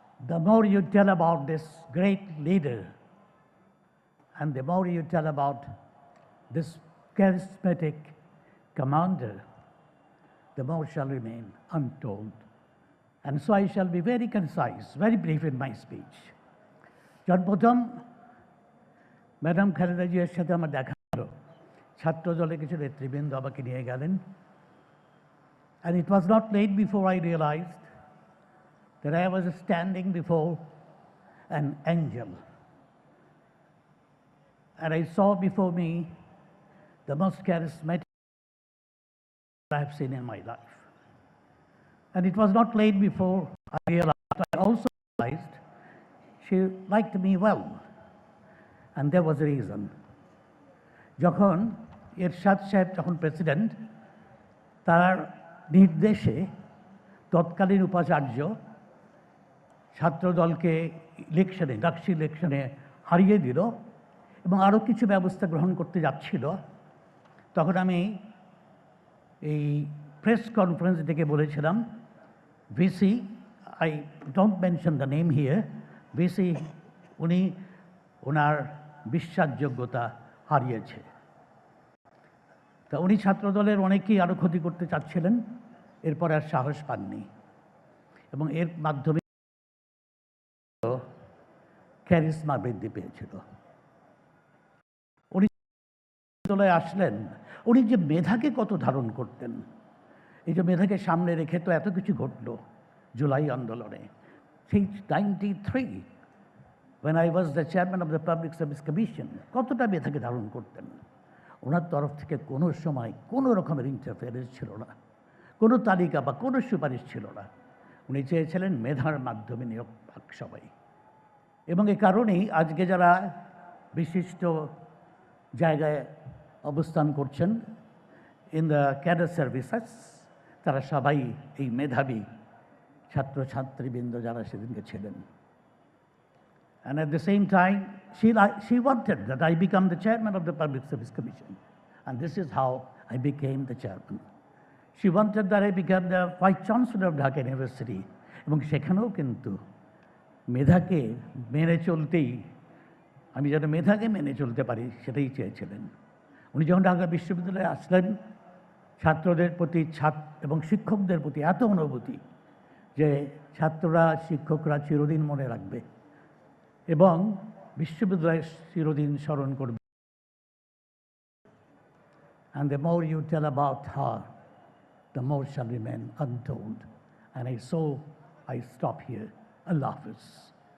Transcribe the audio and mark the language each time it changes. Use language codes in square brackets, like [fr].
[en] The more you tell about this great leader and the more you tell about this charismatic commander, the more shall remain untold. And so I shall be very concise, very brief in my speech. [bn] সর্বপ্রথম madam Khaleda জিয়ার সাথে আমার দেখা হলো, ছাত্র দলে কিছু নেতৃবৃন্দ আমাকে নিয়ে গেলেন। [en] And it was not late before I realized that I was standing before an angel. And I saw before me the most charismatic I have seen in my life. And it was not late before I also realized she liked me well. And there was a reason. [bn] যখন এরশাদ সাহেব যখন president, তার নির্দেশে তৎকালীন উপাচার্য ছাত্রদলকে ইলেকশনে, ডাকসু ইলেকশনে হারিয়ে দিল এবং আরও কিছু ব্যবস্থা গ্রহণ করতে যাচ্ছিল, তখন আমি এই প্রেস কনফারেন্স ডেকে বলেছিলাম, VC, [en] I don't mention the name here, [bn] VC উনি ওনার বিশ্বাসযোগ্যতা হারিয়েছে। তা উনি ছাত্রদলের অনেকেই আরও ক্ষতি করতে চাচ্ছিলেন, এরপর আর সাহস পাননি এবং এর মাধ্যমে ক্যারিসমা বৃদ্ধি পেয়েছিল। উনি দলে আসলেন, উনি যে মেধাকে কত ধারণ করতেন, এই যে মেধাকে সামনে রেখে তো এত কিছু ঘটল জুলাই আন্দোলনে। সেই [en] 93 when I was the chairman of the Public Service Commission, [bn] কতটা মেধাকে ধারণ করতেন। ওনার তরফ থেকে কোনো সময় কোনো রকমের ইন্টারফেয়ারেন্স ছিল না, কোনো তালিকা বা কোনো সুপারিশ ছিল না। উনি চেয়েছিলেন মেধার মাধ্যমে নিয়োগ পাক সবাই। এবং এ কারণেই আজকে যারা বিশিষ্ট জায়গায় অবস্থান করছেন [en] in the cadre services, [bn] তারা সবাই এই মেধাবী ছাত্রছাত্রীবৃন্দ যারা সেদিনকে ছিলেন। [en] And at the same time, she wanted that I become the chairman of the Public Service Commission. And this is how I became the chairman. She wanted that I become the vice chancellor of Dhaka University. [bn] এবং সেখানেও কিন্তু মেধাকে মেনে চলতেই, আমি যেন মেধাকে মেনে চলতে পারি সেটাই চেয়েছিলেন। উনি যখন ঢাকা বিশ্ববিদ্যালয়ে আসলেন, ছাত্রদের প্রতি এবং শিক্ষকদের প্রতি এত অনুভূতি যে ছাত্ররা শিক্ষকরা চিরদিন মনে রাখবে এবং বিশ্ববিদ্যালয় চিরদিন স্মরণ করবে। [en] And the more you tell about her, the more shall remain untold. And I stop here. Allah Hafiz.